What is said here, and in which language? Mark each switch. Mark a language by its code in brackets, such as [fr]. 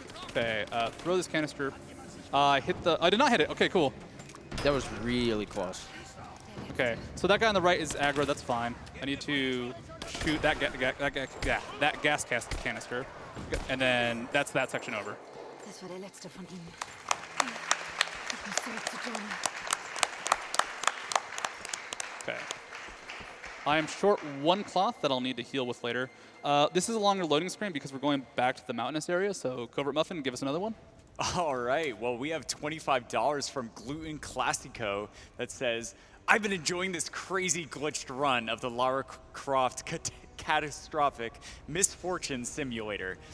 [en] Okay, throw this canister. I did not hit it. Okay, cool. That was really close. Okay, so that guy on the right is aggro. That's fine. I need to shoot that gas canister, and then that's that section over. [de] Das war der letzte von ihnen. Ich muss zurück zu Jonah. [en] Okay. I am short one cloth that I'll need to heal with later. This is a longer loading screen because we're going back to the mountainous area, so Covert Muffin, give us another one. All right, well, we have $25 from Gluten Classico that says, "I've been enjoying this crazy glitched run of the Lara Croft Catastrophic Misfortune Simulator.